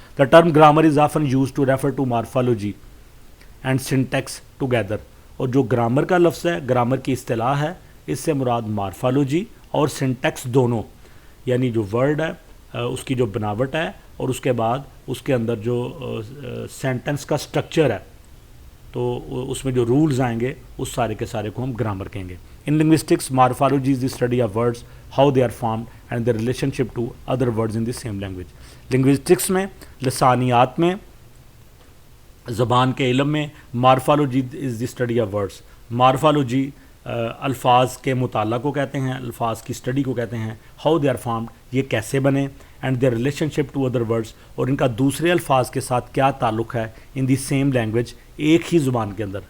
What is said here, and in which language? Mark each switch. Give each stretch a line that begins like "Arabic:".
English: The term grammar is often used to refer to morphology and syntax together.
Urdu: اور جو grammar کا لفظ ہے، گرامر کی اصطلاح ہے، اس سے مراد مارفالوجی اور سنٹیکس دونوں، یعنی جو ورڈ ہے اس کی جو بناوٹ ہے اور اس کے بعد اس کے اندر جو سینٹنس کا سٹرکچر ہے، تو اس میں جو رولز آئیں گے اس سارے کے سارے کو ہم گرامر کہیں گے.
English: In linguistics morphology is the study of words, how they are formed and their relationship to other words in the same language.
Urdu: Linguistics میں، لسانیات میں، زبان کے علم میں
English: Morphology is the study of words.
Urdu: Morphology الفاظ کے مطالعہ کو کہتے ہیں، الفاظ کی اسٹڈی کو کہتے ہیں.
English: how they are formed,
Urdu: یہ کیسے بنے،
English: and their relationship to other words,
Urdu: اور ان کا دوسرے الفاظ کے ساتھ کیا تعلق ہے
English: in the same language,
Urdu: ایک ہی زبان کے اندر.